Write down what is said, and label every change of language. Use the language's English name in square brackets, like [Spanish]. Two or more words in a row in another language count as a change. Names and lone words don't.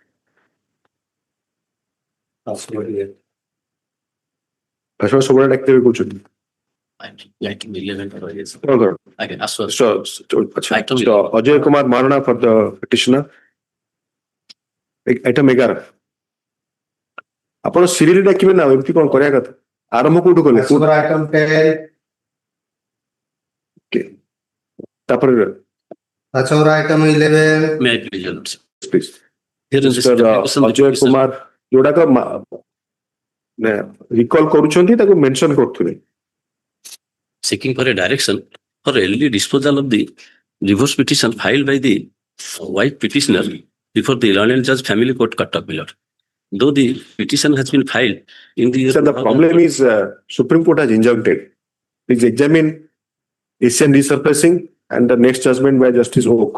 [English] Ajay Kumar Marana for the petitioner. Item 11. [Odia] ଆପଣ ସିରିୟଲି ଡାକିବେ ନା ଏମିତି କଣ କରିବା କଥା ଆରମ୍ଭ କୋଉଠୁ କଲେ [English] item 10 [Odia] ତାପରେ [English] item 11 May I please, Your Lordship? please Here is [Odia] Mr. Ajay Kumar ଯୋଉଟାକ ରିକଲ୍ କରୁଛନ୍ତି ତାକୁ ମେନସନ କରୁଥିଲେ [English] Seeking for a direction for early disposal of the divorce petition filed by the wife petitioner before the Learned Judge Family Court, Cuttack, my lord. Though the petition has been filed in the year... Sir, the problem is Supreme Court has injuncted. Please examine Asian resurfacing and the next judgment by Justice Oak.